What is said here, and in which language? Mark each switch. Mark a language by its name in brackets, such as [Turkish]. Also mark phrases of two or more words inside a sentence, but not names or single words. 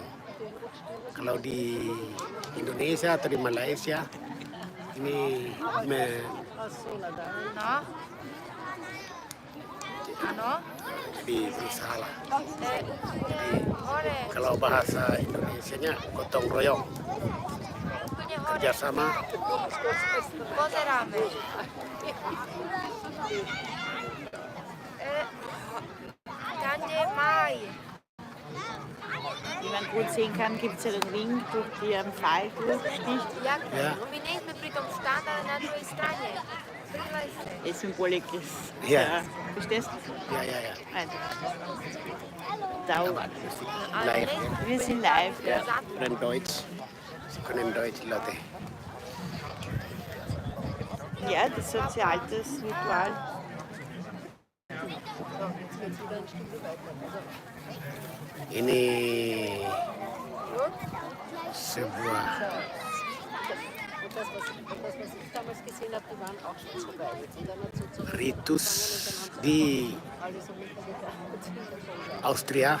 [Indonesian] Kalau di Indonesia atau di Malaysia, ini jadi salah. Jadi kalau bahasa Indonesianya gotong royong, kerjasama. [German] Wie man gut sehen kann, gibt es ja den Ring, durch die ein Pfeil durchsticht. Ja. Die Symbolik ist. Ja. Verstehst du? [Indonesian] Ya. [German] Also, da, Live. wir sind live. Ja, dan Deutsch. Sie können Deutsch, Leute. Ja, das ist so ein altes Ritual. [Indonesian] Ini sebuah ritus di Austria,